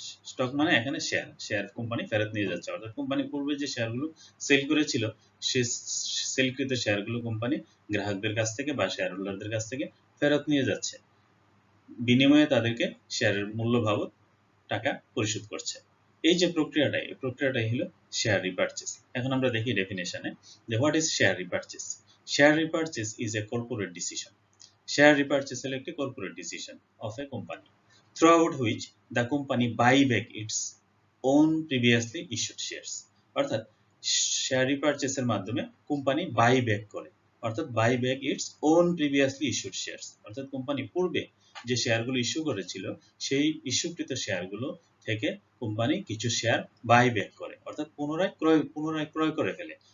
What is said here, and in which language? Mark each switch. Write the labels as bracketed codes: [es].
[bn] Stock মানে এখানে share company ফেরত নিয়ে যাচ্ছে, অর্থাৎ কোম্পানি পূর্বে যে শেয়ারগুলো সেল করেছিল সেই সেলকৃত শেয়ারগুলো কোম্পানি গ্রাহকদের কাছ থেকে বা শেয়ার হোল্ডারদের কাছ থেকে ফেরত নিয়ে যাচ্ছে, বিনিময়ে তাদেরকে শেয়ারের মূল্য বাবদ টাকা পরিশোধ করছে। এই যে প্রক্রিয়াটাই, এই প্রক্রিয়াটাই হলো শেয়ার রিপারচেজ। এখন আমরা দেখি ডেফিনেশনে যে [en] What is share repurchase. Share repurchase is a corporate decision. [bn] Share রিপারচেজ হলো একটি corporate decision [en] Of a company throughout which the company buy back its own previously issued shares। [bn] অর্থাৎ শেয়ার রিপারচেজের মাধ্যমে কোম্পানি বাই ব্যাক করে, অর্থাৎ [en] Buy back its own previously issued shares. [bn] অর্থাৎ company পূর্বে যে শেয়ারগুলো issue করেছিল সেই ইস্যুকৃত শেয়ারগুলো থেকে কোম্পানি কিছু শেয়ার বাই ব্যাক করে, অর্থাৎ পুনরায় ক্রয় করে ফেলে।